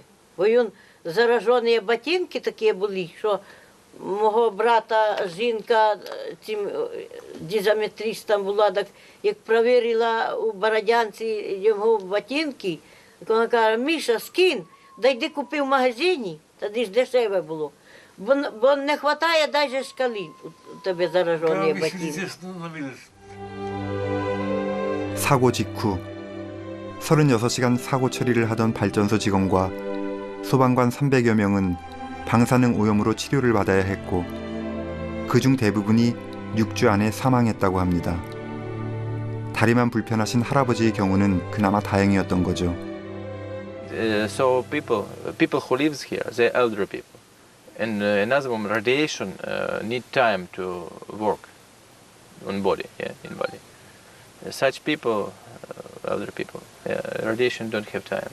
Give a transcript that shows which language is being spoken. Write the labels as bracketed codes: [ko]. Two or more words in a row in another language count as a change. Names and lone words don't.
[uk] Бо він заражені ботинки такі були, що мого брата жінка цим дизометристом була, так як перевірила у Бородянці його ботинки, так вона каже, Міша, скинь, да йди купи в магазині, тоді ж дешеве було. Бо не вистачає навіть шкали у тебе заражені ботинки. [ko] 사고 직후 36시간 사고 처리를 하던 발전소 직원과 소방관 300여 명은 방사능 오염으로 치료를 받아야 했고 그중 대부분이 6주 안에 사망했다고 합니다. 다리만 불편하신 할아버지의 경우는 그나마 다행이었던 거죠. [en] So people who lives here, they're elderly people. And another one, radiation need time to work on body, in body. Such people, elderly people, radiation don't have time.